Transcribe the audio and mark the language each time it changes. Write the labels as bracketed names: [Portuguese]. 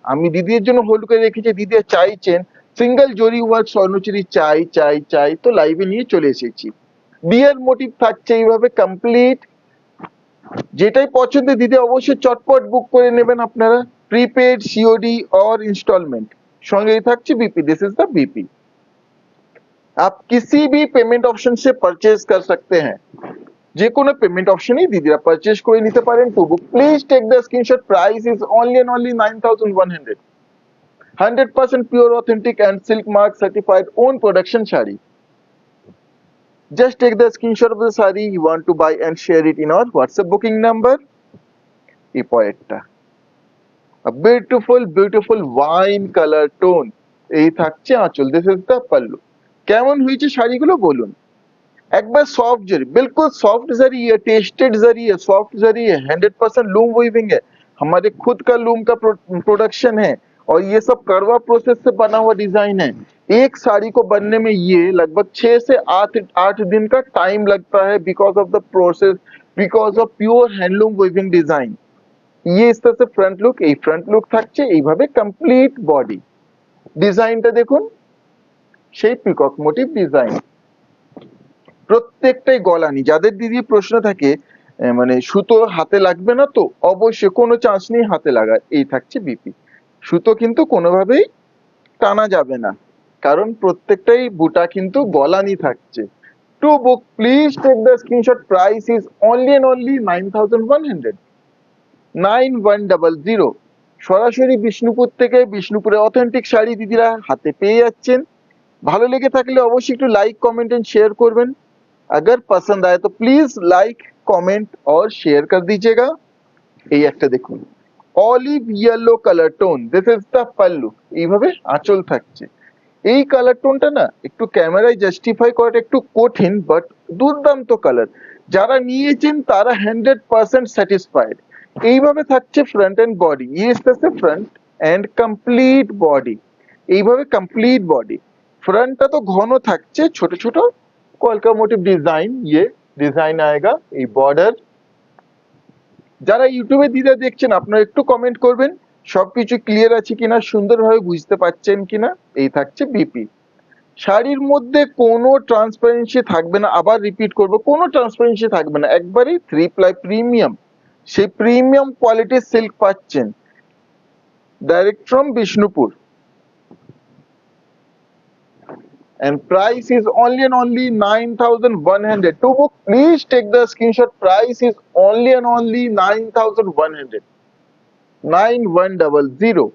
[Bangla] আমি দিদির জন্য হোল্ড করে রেখেছি, দিদি চাইছেন সিঙ্গেল জরি ওয়ার্ক স্বর্ণচুরি, চাই চাই চাই, তো লাইভে নিয়ে চলে এসেছি। বিয়ের মোটিভ থাকছে এইভাবে কমপ্লিট। যেটাই পছন্দ দিদি অবশ্যই চটপট বুক করে নেবেন আপনারা, প্রিপেড, সিওডি और इंस्टॉलमेंट। সঙ্গেই থাকছে BP, [English] This is the BP. [Hindi] आप किसी भी पेमेंट ऑप्शन से परचेज कर सकते हैं, [Bangla] যে কোনো পেমেন্ট অপশনই দিদিরা পারচেজ করে নিতে পারেন। [English] To book please take the screenshot, price is only and only 9100। 100% pure authentic and silk mark certified own production shari। just take the screenshot of the sari you want to buy and share it in our WhatsApp booking number। [Bangla] এই পরেরটা [English] a beautiful wine color tone। [Bangla] এই থাকছে আঁচল, [English] This is the pallu. [Bangla] কেমন হয়েছে শাড়িগুলো বলুন একবার। [Hindi] सॉफ्ट जरी, बिल्कुल सॉफ्ट जरी है, टेस्टेड जरी है, सॉफ्ट जरी है, 100% लूम वीविंग है, हमारे खुद का लूम का प्रोडक्शन है, और ये सब करवा प्रोसेस से बना हुआ डिजाइन है। एक साड़ी को बनने में ये लगभग 6 से 8 दिन का टाइम लगता है, [English] Because of the process, because of pure handloom weaving design. [Hindi] ये इस तरह से फ्रंट लुक, [Bangla] এই ফ্রন্ট লুক থাকছে এইভাবে কমপ্লিট বডি। ডিজাইনটা দেখুন, সেই পিকক মোটিভ ডিজাইন, প্রত্যেকটাই গলানি। যাদের দিদি প্রশ্ন থাকে মানে সুতো হাতে লাগবে না, তো অবশ্যই কোনো চান্স নেই হাতে লাগার। এই থাকছে বিপি, সুতো কিন্তু কোনোভাবেই টানা যাবে না, কারণ প্রত্যেকটাই বুটা কিন্তু গলানি থাকছে। [English] To book please take the screenshot, price is only and only 9100, 9100। [Bangla] সরাসরি বিষ্ণুপুর থেকে, বিষ্ণুপুরে অথেন্টিক শাড়ি দিদিরা হাতে পেয়ে যাচ্ছেন। ভালো লেগে থাকলে অবশ্যই একটু লাইক, কমেंट एंड शेयर করবেন। [Hindi] अगर पसंद आए तो प्लीज लाइक, कमेंट और शेयर कर दीजिएगा। [Bangla] এই একটা দেখুন, olive yellow colour tone, [English] This is the pallu. [Bangla] এইভাবে আঁচল থাকছে। এই কালার টোনটা না একটু ক্যামেরায় জাস্টিফাই করাটা একটু কঠিন, বাট দুর্দান্ত কালার। যারা নিয়েছেন তারা 100% স্যাটিসফাইড। এইভাবে থাকছে ফ্রন্ট এন্ড বডি, [Hindi] ये इस तरह से फ्रंट एंड कंप्लीट बॉडी। [Bangla] এইভাবে কমপ্লিট বডি। ফ্রন্টটা তো ঘন থাকছে, ছোট ছোট কলকা মোটিভ ডিজাইন, ये ডিজাইন आएगा। এই বর্ডার। যারা ইউটিউবে দিদা দেখছেন আপনারা একটু কমেন্ট করবেন সবকিছু ক্লিয়ার আছে কিনা, সুন্দরভাবে বুঝতে পারছেন কিনা। এই থাকছে বিপি। শাড়ির মধ্যে কোনো ট্রান্সপারেন্সি থাকবে না, আবার রিপিট করব, কোনো ট্রান্সপারেন্সি থাকবে না, একবারই 3 প্লাই প্রিমিয়াম। সেই প্রিমিয়াম কোয়ালিটির সিল্ক পাচ্ছেন direct from Bishnupur. [English] and price is only and only 9100। to book please take the screenshot, price is only and only 9100, 9100।